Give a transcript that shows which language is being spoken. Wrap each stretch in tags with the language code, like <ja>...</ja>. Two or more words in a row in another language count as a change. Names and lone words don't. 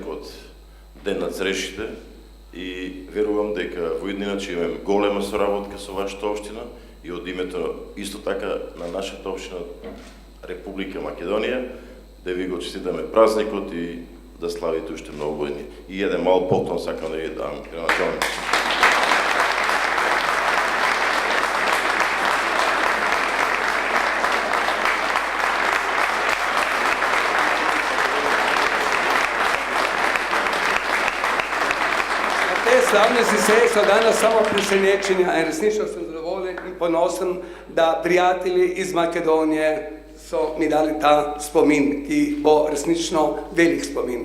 <mk>от Ден на зрешите и верувам дека во иднина ќе имаме голема соработка со вашата општина и од името исто така на нашата општина Република Македонија да ви го честитаме празникот и да славите уште многу години. И еден мал поклон сакам да ви дам, граdonačelник.</mk> <sl>Slavnosti seje so danes samo presenečenja in resnično sem zadovoljen in ponosen, da prijatelji iz Makedonije so mi dali ta spomin, ki bo resnično velik spomin.</sl>